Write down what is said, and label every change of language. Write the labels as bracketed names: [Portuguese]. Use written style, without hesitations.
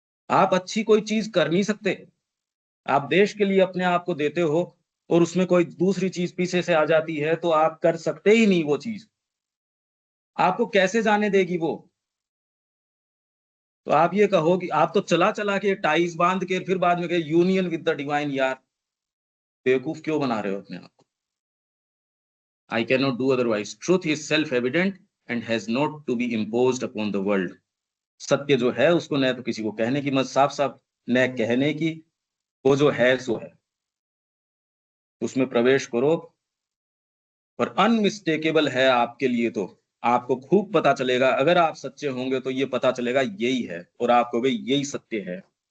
[Hindi] आप अच्छी कोई चीज़ कर नहीं सकते। आप देश के लिए अपने आप को देते हो और उसमें कोई दूसरी चीज़ पीछे से आ जाती है, तो आप कर सकते ही नहीं वो चीज़। आपको कैसे जाने देगी वो? तो आप ये कहो कि आप तो चला-चला के टाइज़ बाँध के फिर बाद में कहे [English] union with the divine, [Hindi] यार, बेवकूफ़ क्यों बना रहे हो अपने आप को? [English] I cannot do otherwise. Truth is self-evident and has not to be imposed upon the world. [Hindi] सत्य जो है उसको न तो किसी को कहने की मत, साफ-साफ न कहने की, वो जो है सो है। उसमें प्रवेश करो, और अनमिस्टेकेबल है आपके लिए तो। आपको खूब पता चलेगा, अगर आप सच्चे होंगे तो ये पता चलेगा यही है, और आप कहोगे यही सत्य है।